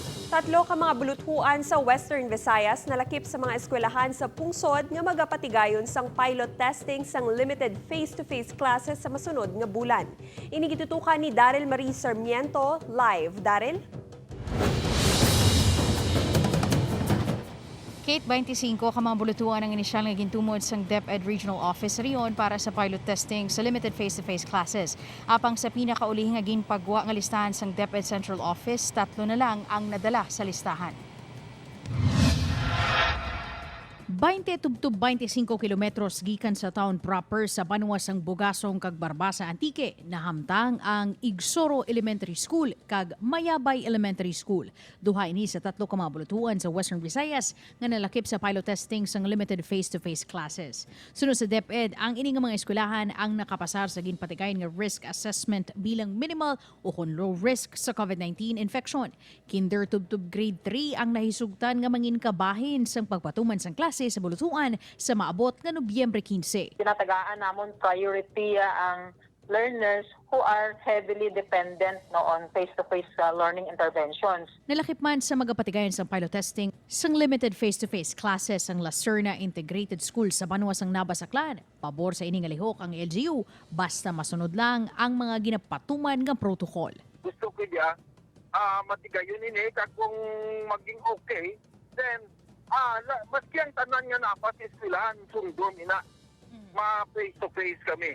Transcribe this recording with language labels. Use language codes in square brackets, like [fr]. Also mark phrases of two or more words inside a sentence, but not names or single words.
[hil] Tatlo ka mga buluthuan sa Western Visayas nalakip sa mga eskwelahan sa pungsod nga magapatigayon sang pilot testing sang [en] limited face-to-face classes [hil] sa masunod nga bulan. Ini gitutukan ni Daryl Marie Sarmiento live. Daryl? Kate, 25 ka mga Buluthuan ang inisyal nga gintumod sang DepEd Regional Office Rehiyon para sa pilot testing sa [en] limited face-to-face classes. [hil] Apang sa pinakaulihing nga ginpagwa nga listahan sang DepEd Central Office, 3 na lang ang nadala sa listahan. 20-25 kilometros gikan sa town proper sa Banuas ang Bugasong kag Barbasa Antique nahamtang ang Igsoro Elementary School kag Mayabay Elementary School. Duha ini sa 3 ka mga buluthuan sa Western Visayas nga nalakip sa pilot testing sang [en] limited face-to-face classes. [hil] Sunod sa DepEd, ang ini nga mga eskwelahan ang nakapasar sa ginpatigayon nga [en] risk assessment [hil] bilang minimal o kung [en] low risk [hil] sa COVID-19 infection. Kinder tubtub grade 3 ang nahisugtan nga mangin Kabahin sang pagpatuman sang klase sa Buluthuan sa maabot nga Nobyembre 15. Tinatagaan namon priority ang [en] learners who are heavily dependent on face-to-face learning interventions. [hil] Nalakip man sa magapatigayon sa pilot testing sang [en] limited face-to-face classes [hil] ang Lacerna Integrated School sa Banuas ang Nabas Aklan. Pabor sa ining alihok ang LGU basta masunod lang ang mga ginapatuman nga protocol. Gusto ko diya matigayon ini kung maging okay, then maski ang tanan nga na sa eskwelahan, sundom ina, ma-face-to-face kami.